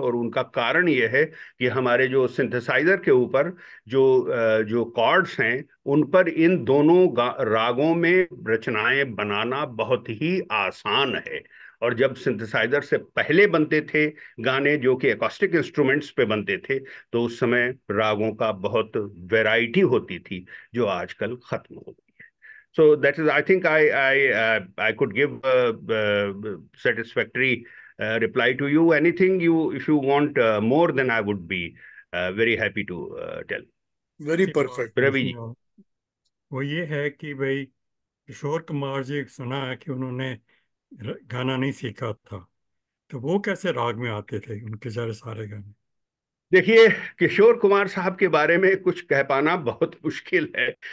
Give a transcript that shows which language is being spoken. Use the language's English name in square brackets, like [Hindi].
[Hindi] और उनका कारण ये है कि हमारे जो सिंथेसाइजर के ऊपर जो कॉर्ड्स हैं, उन पर इन दोनों रागों में रचनाएं बनाना बहुत ही आसान है। और जब सिंथेसाइजर से पहले बनते थे गाने, जो कि एकॉस्टिक इंस्ट्रूमेंट्स पे बनते थे, तो उस समय रागों का बहुत वैरायटी होती थी, जो आजकल खत्म हो गई है। [English] So that is, I think I could give satisfactory reply to you. Anything if you want more, then I would be very happy to tell. Very [Hindi] एक बात [English] Perfect. [Hindi] रवि जी। वो ये है कि भाई किशोर कुमार जी, सुना है कि उन्होंने गाना नहीं सीखा था, तो वो कैसे राग में आते थे उनके सारे गाने? देखिए, किशोर कुमार साहब के बारे में कुछ कह पाना बहुत मुश्किल है।